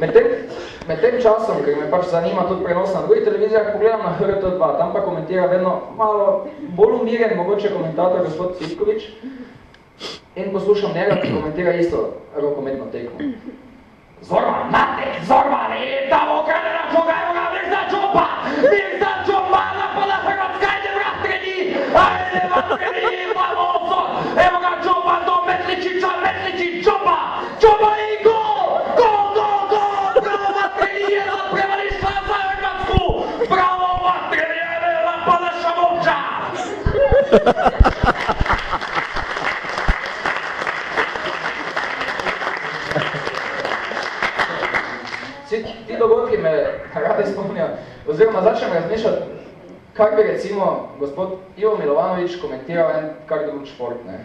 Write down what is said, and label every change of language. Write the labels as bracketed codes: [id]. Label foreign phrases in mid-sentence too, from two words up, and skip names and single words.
[sl] Med tem časom, ker me pač zanima tudi prenos na drugih televizijah, pogledam na HRT2, tam pa komentira vedno malo bolj umiren, mogoče komentator gospod Cvitkovič, in poslušam njega, ki komentira isto rokometno tekmo. [hr] Zorman, Matek, Zorman, tamo ukradena žoga, evo ga, Mirza Džomba, Mirza Džomba, napada Hrvatska, ide vrati, ajde vrati, famoso, evo ga Džomba do Metličića, Metličić, Džomba, Džomba i gol, gol, gol, gol, bravo Vatreni, jedna prevališta za Hrvatsku, bravo Vatreni, napada Šamovča. [sl] Ti dogodki me radi spomnijo, oziroma začnem razmišljati, kak bi recimo gospod Ivo Milovanović komentiral en kak drug šport, ne?